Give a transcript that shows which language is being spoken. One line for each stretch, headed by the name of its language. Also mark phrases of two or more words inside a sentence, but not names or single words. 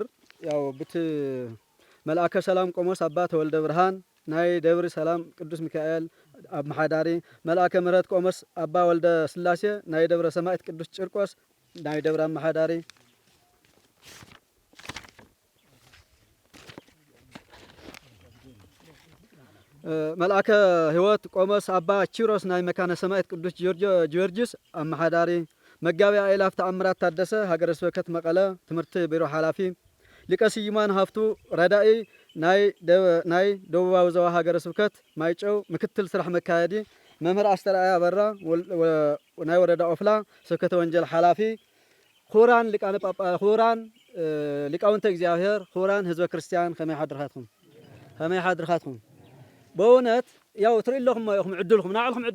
Tigrinya: ያው ብት መልአከ ሰላም ቆሞስ አባ ተወልደ ብርሃን ናይ ደብር ሰላም ቅዱስ ሚካኤል አብ መሓዳሪ መልአከ ምህረት ቆሞስ አባ ወልደ ስላሴ ናይ ደብረ ሰማዕት ቅዱስ ጭርቆስ ናይ ደብረ መሓዳሪ መልአከ ህይወት ቆሞስ አባ ቺሮስ ናይ መካነ ሰማዕት ቅዱስ ጊዮርጊስ አመሓዳሪ መጋቢ አእላፍ ተአምራት ታደሰ ሀገረ ስብከት መቐለ ትምህርት ቢሮ ኃላፊ ሊቀ ስዩማን ሀፍቱ ረዳኢ ናይ ደቡባዊ ዞባ ሀገረ ስብከት ማይጨው ምክትል ስራሕ መካየዲ መምህር አስተርአያ በራ ናይ ወረዳ ኦፍላ ስብከተ ወንጀል ኃላፊ ኹራን ሊቃነ ጳጳ ኹራን ሊቃውንተ እግዚአብሔር ኹራን ህዝበ ክርስቲያን ከመይ ሓድርኻትኩም በእውነት ያው ትርእለኹም ማይኹም ዕድልኩም ናዕልኩም ዕድል